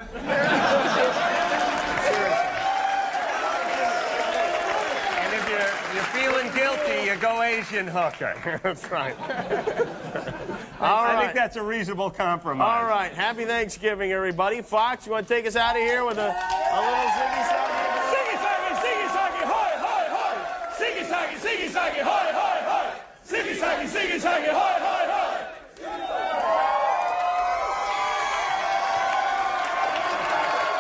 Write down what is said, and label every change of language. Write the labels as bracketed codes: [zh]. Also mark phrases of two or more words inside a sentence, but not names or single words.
[en] And if you're feeling guilty, you go Asian hooker. That's right. I think that's a reasonable compromise. All right. Happy Thanksgiving, everybody. Fox, you want to take us out of here with a little ziggy-saggy? Ziggy-saggy, ziggy-saggy, hoy, hoy, hoy. Ziggy-saggy, ziggy-saggy, hoy, hoy, hoy. Ziggy-saggy, ziggy-saggy, hoy, hoy, hoy.